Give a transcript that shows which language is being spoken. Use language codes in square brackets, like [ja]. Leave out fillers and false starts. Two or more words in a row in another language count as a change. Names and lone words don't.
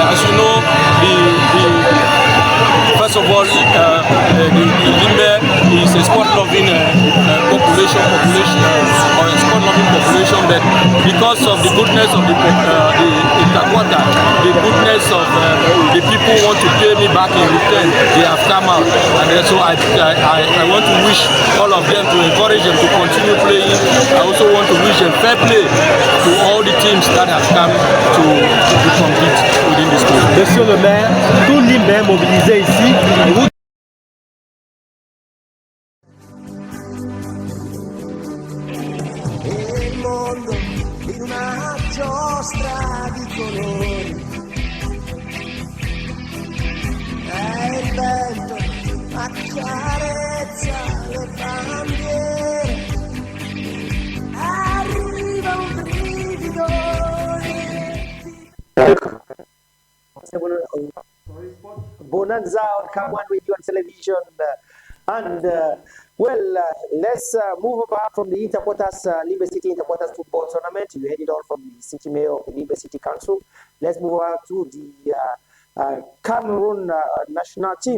[en] As you know, first of all, the Limbe is a sport-loving population, but because of the goodness of the Itaquata, the goodness of the people who want to pay me back in return, they have come out. And so I want to wish all of them, to encourage them to continue playing. I also want to wish them fair play to all the teams that have come to compete within this group. [fr] Monsieur le maire, tout Limbe est mobilisé ici. Et vous... [it] Il mondo in una giostra di colori, e il vento accarezza le bandiere, arriva un brivido [en] Bonanza on Cam1 Radio Television. Let's move apart from the Interquarters, Limbe City Interquarters football tournament. You heard it all from the city mayor of the Limbe City Council. Let's move on to the Cameroon national team.